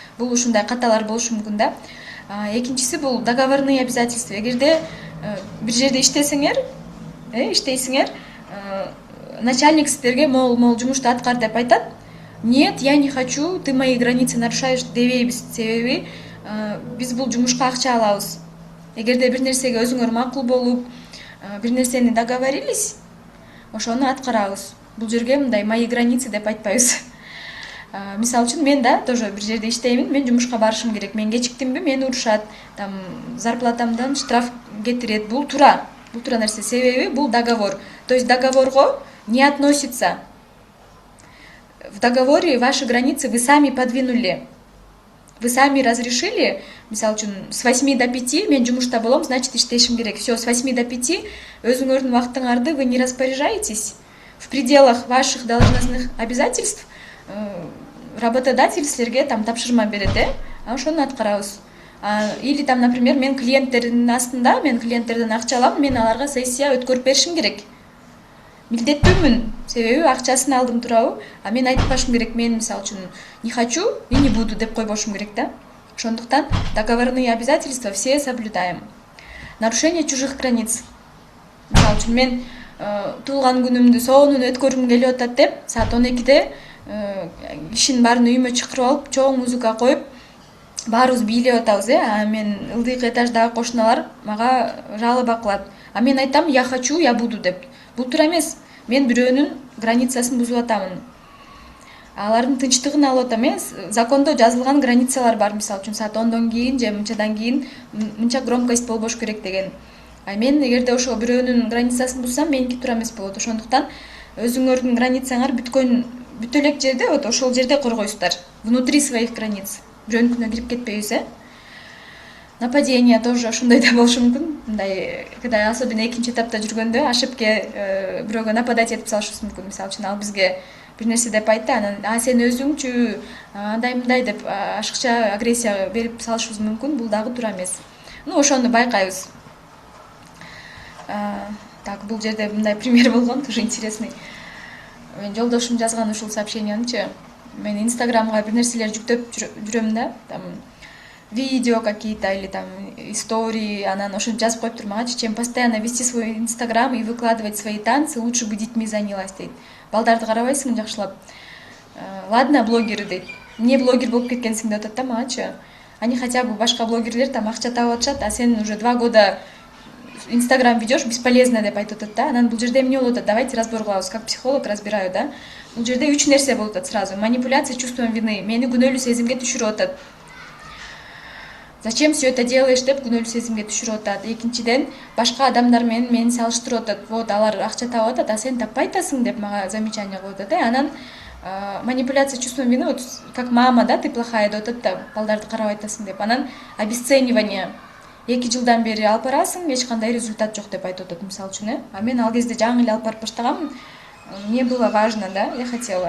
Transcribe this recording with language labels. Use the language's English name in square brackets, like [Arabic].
[Kyrgyz] Бул ушундай каталар болушу мүмкүн да. Экинчиси бул [Russian] договорные обязательства. [Kyrgyz] Эгерде бир жерде иштесеңер, иштейсиңер, начальник силерге могул жумушту аткар деп айтат. [Russian] Нет, я не хочу, ты мои границы нарушаешь [Kyrgyz] дебейбиз. Себеби биз бул жумушка акча алабыз. Эгерде бир нерсеге өзүңөр макул болуп, бир нерсени договорились, ошону аткарабыз. Бул жерге мындай [Russian] мои границы [Kyrgyz] деп айтпайбыз. Мисалы үчүн мен да тоже бир жерде иштеймин, мен жумушка барышым керек. Мен кечиктимби, мени урушат, там зарплатамдан штраф кетирет. Бул туура нерсе. Себеби бул договор. [Russian] То есть договорго не относится. В договоре ваши границы вы сами подвинули. Вы сами разрешили, [Kyrgyz] мисалы үчүн, с 8 до 5 мен жумушта болом, значит иштешим керек. [Russian] Все, с 8 до 5 [Kyrgyz] өзүңөрдүн убактыңарды [Russian] вы не распоряжаетесь. В пределах ваших должностных обязательств работодатель [Kyrgyz] силерге там тапшырма берет, ошону аткарабыз. Или там, например, мен клиенттердин астында, мен клиенттерден акча алам, мен аларга сессия өткөрүп беришим керек. Милдеттүүмүн, себеби акчасын алдым, туурабы? Мен айтпашым керек, мен мисалы үчүн [Russian] не хочу и не буду [Kyrgyz] деп койбошум керек да. Ошондуктан [Russian] договорные обязательства все соблюдаем. Нарушение чужих границ. [Kyrgyz] Мисалы үчүн мен туулган күнүмдү сонун өткөргүм келип атат деп, саат 12-де кишинин баарын үйүмө чакырып алып, чоң музыка коюп, баарыбыз бийлеп атабыз, мен ылдыйкы этаждагы кошуналар мага жалоба кылат. Мен айтам, [Russian] я хочу, я буду деп. [Kyrgyz] Бул туура эмес. Мен бирөөнүн границасын бузуп атамын. Алардын тынчтыгын алып атам. Закондо жазылган границалар бар, мисалы үчүн саат 10дон кийин же мынчадан кийин мынча громкость болбош керек деген. Мен эгерде ошо бирөөнүн границасын бузсам, меники туура эмес болот. Ошондуктан өзүңөрдүн границаңар бүтө элек жерде, вот ошол жерде коргойсуздар. [Russian] Внутри своих границ. [Kyrgyz] Бирөөнүкүнө кирип кетпейбиз, Нападение тоже ошондой да болушу мүмкүн. Мындай, [Russian] когда особенно [Kyrgyz] экинчи этапта жүргөндө ошибке бирөөгө нападать этип салышыбыз мүмкүн. Мисалы үчүн ал бизге бир нерсе деп айтты, анан сен өзүңчү андай-мындай деп ашыкча агрессия берип салышыбыз мүмкүн. Бул дагы туура эмес. Ошону байкайбыз. Так, бул жерде мындай пример болгон, [Russian] тоже интересный. [Kyrgyz] Мен жолдошум жазган ушул сообщениянычы. Мен инстаграмга бир нерселер жүктөп жүрөм да, там видео какие-то или там истории, анан ошентип жазып коюп турмагачы, [Russian] чем постоянно вести свой инстаграм и выкладывать свои танцы, лучше бы детьми занялась дейт. [Kyrgyz] Балдарды карабайсың жакшылап. Ладно, блогеры дейт. Не блогер болуп кеткенсиң деп атат да магачы. [Russian] Они хотя бы [Kyrgyz] башка блогерлер там акча таап атышат, а сен [Russian] уже 2 года инстаграм ведешь, бесполезно [Kyrgyz] деп айтып атат да. Анан бул жерде эмне болуп атат? [Russian] Давайте разбор [Kyrgyz] кылабыз, [Russian] как психолог разбираю, да. [Kyrgyz] Бул жерде 3 нерсе болуп атат сразу. [Russian] Манипуляция чувством вины. [Kyrgyz] Мени күнөөлүү сезимге түшүрүп атат. [Russian] Зачем все это делаешь [Kyrgyz] деп күнөөлүү сезимге түшүрүп атат. Экинчиден, башка адамдар менен мени салыштырып атат. Вот алар акча таап атат, а сен таппай атасың деп мага замечание кылып атат. [Russian] Анан манипуляция чувством вины, вот как мама, да, ты плохая [Kyrgyz] деп атат да, балдарды карабай атасың деп. Анан обесценивание. 2 жылдан бери алып барасың, эч кандай результат жок деп айтып атат, мисалы үчүн, мен ал кезде жаңы эле алып барып баштагам, [Russian] мне было важно, да, я хотела.